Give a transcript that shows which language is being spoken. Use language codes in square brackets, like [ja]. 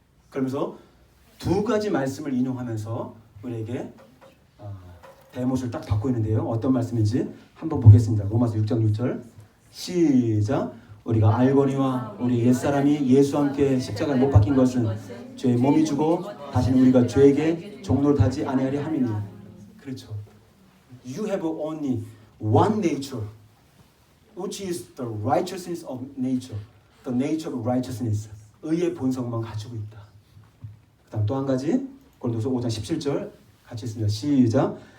[ko] 그러면서 두 가지 말씀을 인용하면서 우리에게 대못을 딱 받고 있는데요. 어떤 말씀인지 한번 보겠습니다. 로마서 6장 6절 시작. 우리가 알거니와 우리 옛사람이 예수와 함께 십자가에 못 박힌 것은 죄의 몸이 주고 다시는 우리가 죄에게 종노릇하지 아니하리 함이니. 그렇죠. [en] You have only one nature, which is the righteousness of nature, the nature of righteousness. [ko] 의의 본성만 가지고 있다. 그다음 또 한 가지 고린도서 5장 17절 같이 있습니다. 시작.